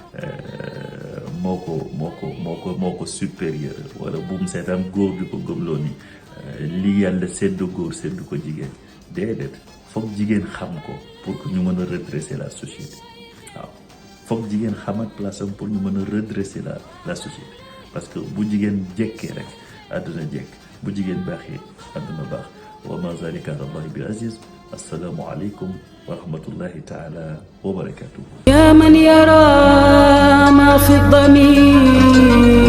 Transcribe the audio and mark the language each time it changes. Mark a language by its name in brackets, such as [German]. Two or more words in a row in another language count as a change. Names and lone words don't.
[Wolof] moo ko supérieur wala bu mu seetaan góor di ko gëmloo ni li yàlla sédd góor sédd ko jigéen déedéet foog jigéen xam ko [French] pour que [Wolof] ñu mën a [French] redresser la société [Wolof] waaw foog jigéen xamat place am pour ñu mën a [French] redresser la société parce que [Wolof] bu jigéen jekkee rek àdduna jekk bu jigéen baaxee àdduna baax [Arabic] وما ذلك على الله بعزيز السلام عليكم ورحمة الله تعالى وبركاته يا من يرى ما في الضمير